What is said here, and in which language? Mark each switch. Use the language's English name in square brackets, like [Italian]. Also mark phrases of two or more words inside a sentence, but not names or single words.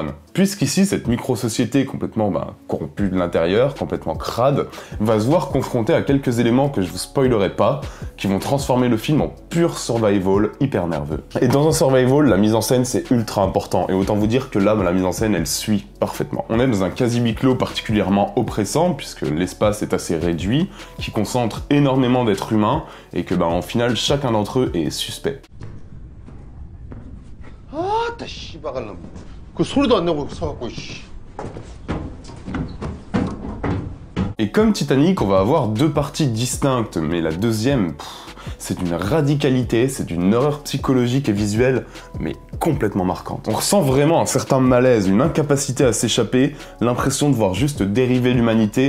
[French] Puisqu'ici, cette micro-société complètement corrompue de l'intérieur, complètement crade, va se voir confrontée à quelques éléments que je vous spoilerai pas, qui vont transformer le film en pur survival hyper nerveux. Et dans un survival, la mise en scène c'est ultra important, et autant vous dire que là, la mise en scène elle suit parfaitement. On est dans un quasi huis clos particulièrement oppressant, puisque l'espace est assez réduit, qui concentre énormément d'êtres humains, et que en final, chacun d'entre eux est suspect. [Korean] 아따 씨발놈 그 소리도 안 내고 서갖고 씨. [French] Et comme Titanic, on va avoir deux parties distinctes, mais la deuxième, c'est d'une radicalité, c'est d'une horreur psychologique et visuelle, mais complètement marquante. On ressent vraiment un certain malaise, une incapacité à s'échapper, l'impression de voir juste dériver l'humanité.